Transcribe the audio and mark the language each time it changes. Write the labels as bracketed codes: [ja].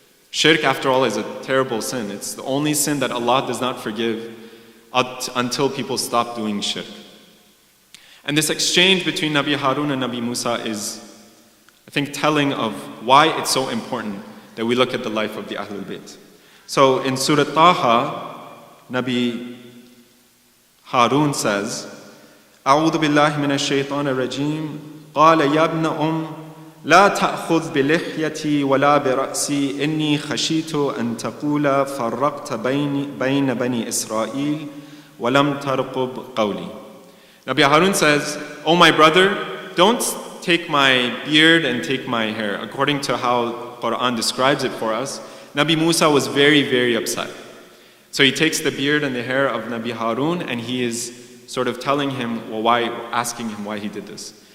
[en] Shirk, after all, is a terrible sin. It's the only sin that Allah does not forgive until people stop doing shirk. And this exchange between Nabi Harun and Nabi Musa is, I think, telling of why it's so important that we look at the life of the Ahlul Bayt. So in Surah Taha, Nabi Harun says, [ar] أعوذ بالله من الشيطان الرجيم قال يا ابن لا تأخذ بلحيتي ولا برأسي إني خشيت أن تقول فرقت بين بني إسرائيل ولم ترقب قولي. [en] Nabi Harun says, "Oh my brother, don't take my beard and take my hair." According to how Quran describes it for us, Nabi Musa was very, very upset. So he takes the beard and the hair of Nabi Harun and he is sort of telling him, asking him why he did this.